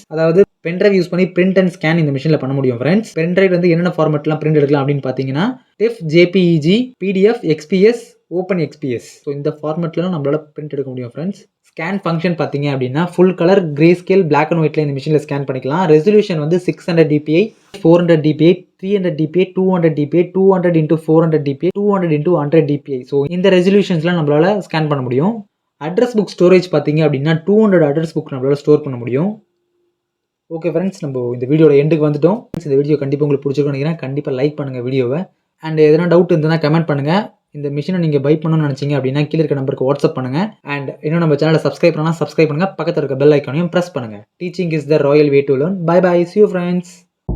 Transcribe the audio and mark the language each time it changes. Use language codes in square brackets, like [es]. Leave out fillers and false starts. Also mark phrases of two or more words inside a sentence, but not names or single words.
[ta] அதாவது [en] pendrive use [ta] பண்ணி [en] print and scan [ta] இந்த மிஷினில் பண்ண முடியும் ஃப்ரெண்ட்ஸ். பென்ட்ரைவ் வந்து என்னென்ன ஃபார்மேட்லாம் பிரிண்ட் எடுக்கலாம் அப்படின்னு பார்த்தீங்கன்னா TIFF, JPEG, PDF, XPS, [en] open XPS. [ta] ஸோ இந்த ஃபார்மேட்லாம் நம்மளால பிரிண்ட் எடுக்க முடியும் ஃப்ரெண்ட்ஸ். [en] scan function [ta] பார்த்தீங்க அப்படின்னா [en] full color, grey scale, black and white [ta] இந்த மிஷினில் ஸ்கேன் பண்ணிக்கலாம். ரெசல்யூஷன் வந்து 600 dpi, 400 dpi, 300 dpi, 200 dpi, 200x400 dpi, 200x100 dpi. ஸோ இந்த ரெசல்யூஷன்ஸ்லாம் நம்மளால ஸ்கேன் பண்ண முடியும். [en] address book storage [ta] பார்த்தீங்க அப்படின்னா 200 [en] address book [ta] நம்மளால ஸ்டோர் பண்ண முடியும். [en] okay friends, [ta] நம்ம இந்த வீடியோட எண்டுக்கு வந்துட்டோம். இந்த வீடியோ கண்டிப்பாக உங்களுக்கு பிடிச்சிருக்குன்னு நினைக்கிறேன். கண்டிப்பாக லைக் பண்ணுங்கள் வீடியோவை. அண்ட் எதனா டவுட் இருந்ததுன்னா கமெண்ட் பண்ணுங்கள். இந்த மிஷினை நீங்கள் பை பண்ணணும்னு நினச்சிங்க அப்படின்னா கீழே இருக்க நம்பருக்கு வாட்ஸ்அப் பண்ணுங்கள். அண்ட் இன்னும் நம்ம சேனலை சப்ஸ்கிரைப் பண்ணுங்கள். பக்கத்தில் இருக்க [en] bell iconaiyum [ta] ப்ரெஸ் பண்ணுங்கள். [en] Teaching is the royal way to learn. Bye bye, see you friends.